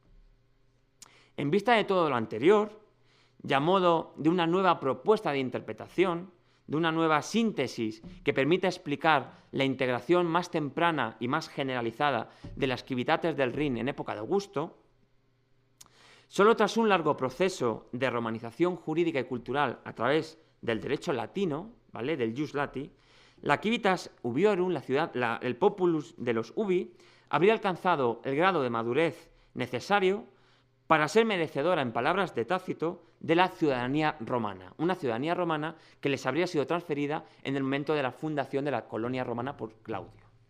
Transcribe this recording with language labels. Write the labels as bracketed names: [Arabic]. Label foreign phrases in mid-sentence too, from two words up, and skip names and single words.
[Spanish] En vista de todo lo anterior, y a modo de una nueva propuesta de interpretación de una nueva síntesis que permita explicar la integración más temprana y más generalizada de las civitates del Rin en época de Augusto, solo tras un largo proceso de romanización jurídica y cultural a través del derecho latino, ¿vale?, del [Latin] jus lati, [Spanish] la [Latin] civitas ubiorum, [Spanish] el populus de los ubi, habría alcanzado el grado de madurez necesario para ser merecedora, en palabras de Tácito, de la ciudadanía romana, una ciudadanía romana que les habría sido transferida en el momento de la fundación de la colonia romana por Claudio.